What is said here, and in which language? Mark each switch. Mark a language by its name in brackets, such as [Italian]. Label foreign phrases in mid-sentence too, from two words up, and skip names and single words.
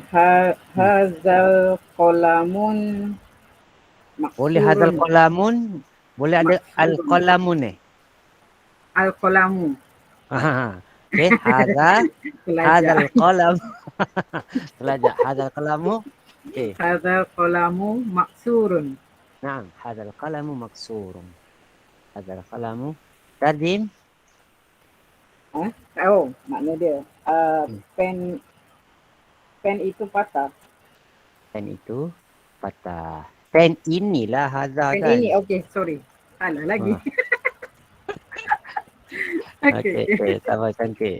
[Arabic] هذا قلم مكسور. [Malay] Boleh [Arabic] هذا قلم, [Malay] boleh ada al-qalamun [Arabic] Al-qalamu. Okey, هذا قلم. Pelajar هذا قلم. Okey. هذا قلم مكسور. نعم هذا قلم مكسور. هذا قلم ترجم. [Malay] Oh, makna dia. Pen itu patah. Pen itu patah. Pen inilah hazal Pen kan. ini, okey, sorry. Salah lagi. Okey, sama cantik.